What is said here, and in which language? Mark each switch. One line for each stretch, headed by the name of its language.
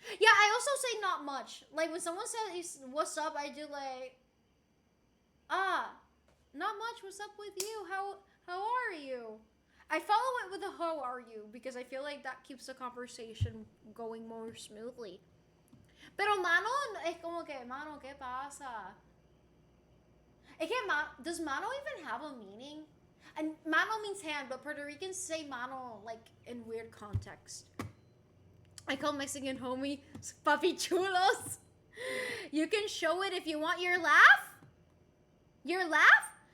English: Yeah, I also say not much. Like when someone says what's up, I do like, not much. What's up with you? How are you? I follow it with a how are you because I feel like that keeps the conversation going more smoothly.
Spanish: Pero mano es como que, mano, ¿qué pasa? Es que
English: does mano even have a meaning? And mano means hand, but Puerto Ricans say mano like in weird context. I call Mexican homie papi chulos. You can show it if you want your laugh. Your laugh?